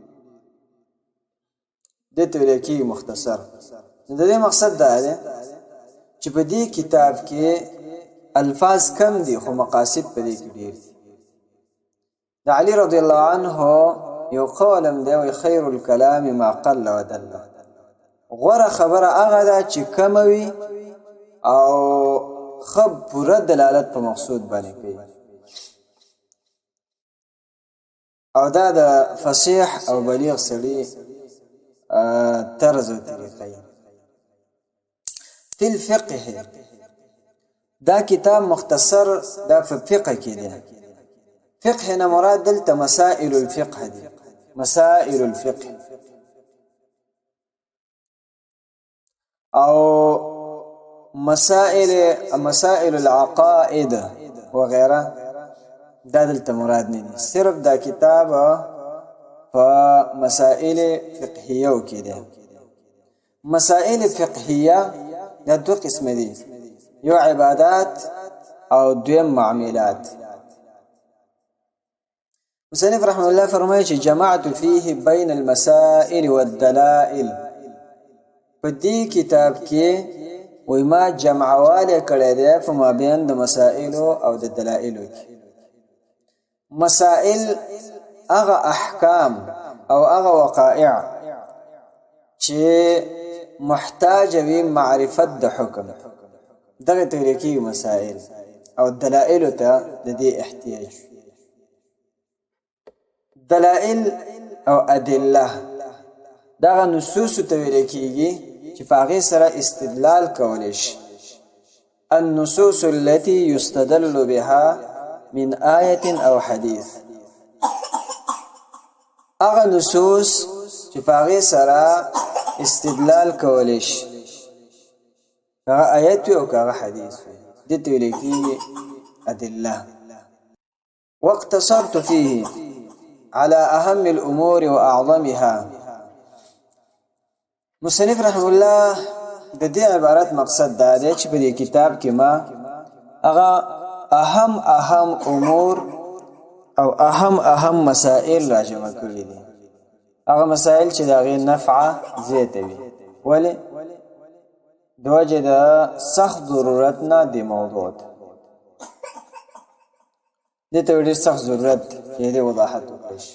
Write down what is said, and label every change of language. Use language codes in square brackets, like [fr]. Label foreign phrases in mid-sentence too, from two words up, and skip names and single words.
[ps] د ته ولیکيږي مختصر د دې مقصد دا دی چې په دې کتاب کې الفاظ کم دي خو مقاصد په دې کې ډېر دي د علي [ar] رضی الله عنه [ps] یو قولم دی وی [ar] خیر الكلام ما قل ودل [ps] غوره خبره هغه ده چې کم وي او خب پوره دلالت په مقصود باندې کوي او دا د فصیح او بلیغ سړي طرز او طریقې تل فقه دا کتاب مختصر دا فقه کې دی فقه نه مراد دلته [ar] مسائل الفقه [ps] دي [ar] مسائل الفقه [ps] او [ar] مسائل العقائد وغيرها [ps] دا دلته مراد نه دي صرف دا کتاب په مسائل فقهیه کې دي مسائل فقهیه دا دو قسم دي یو عبادات او دویم معاملات مصنف [ar] رحمه الله [ps] فرمایي چې [ar] جمعت فيه بين المسائل والدلائل [ps] په دې کتاب کې وای ما جمعواله کړی دی په مابین د مسائل او د دلایل کې مسائل هغه احکام او هغه وقائع چې محتاج وي معرفت د حکم دغه طریقې مسائل او دلایل ته د دې احتیاج دلائل او ادله دا نصوص ته ویل کیږي چې په هغې سره استدلال کولی شي. [ar] النصوص التي يستدل بها من آية او حديث، [ps] هغه نصوص چې په هغې سره استدلال کولی شي، هغه آیت وي او که هغه حدیث وي، دې ته ویل کیږي ادله. [ar] واقتصرت فيه على أهم الأمور وأعظمها. [ps] مصنف [ar] رحمه الله [ps] د دې عبارت مقصد دا دی چې په دې کتاب کې ما هغه اهم امور او اهم مسائل راجمع کړي دي، هغه مسائل چې د هغې نفع زیاته وي. ولې؟ د وجې د سخت ضرورت نه دې موضوع ته دې ته ډېر سخت ضرورت چې دې وضاحت وکړي شي.